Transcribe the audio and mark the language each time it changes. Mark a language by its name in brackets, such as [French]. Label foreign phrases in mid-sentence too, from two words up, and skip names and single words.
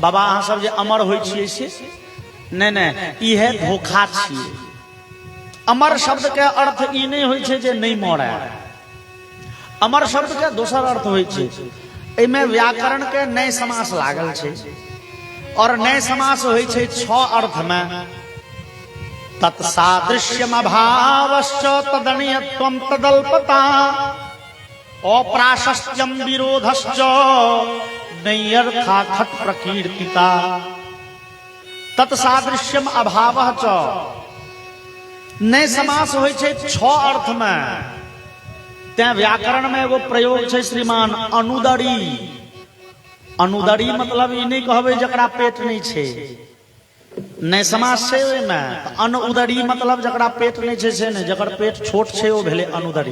[Maithili] बाबा अहाँ सब जे अमर होइ छियै से नहीं, इहे धोखा छियै। अमर शब्द के अर्थ ई नहीं होइ छै जे नहीं मरे। अमर शब्द के दोसर अर्थ होइ छै। एहिमे व्याकरण के नए समास लागल छै, और नए समास होइ छै 6 अर्थ में। [Sanskrit] तत्सादृश्यम अभावश्च तदनीयत्वं तदल्पता अप्राशस्त्यम विरोधश्च नैयर्था खट प्रकीर्तिता। तत्सादृश्यम अभावः च [Maithili] नए समास होइ छै 6 अर्थ में। ते व्याकरण में एगो प्रयोग छै श्रीमान अनुदरी। अनुदरी मतलब ई नहीं कहबै जकरा पेट नहीं छै, नए समास छै ओहिमे। अनुदरी मतलब जकरा पेट नहीं छै से नहीं, जकर पेट छोट छै ओ भेलै अनुदरी।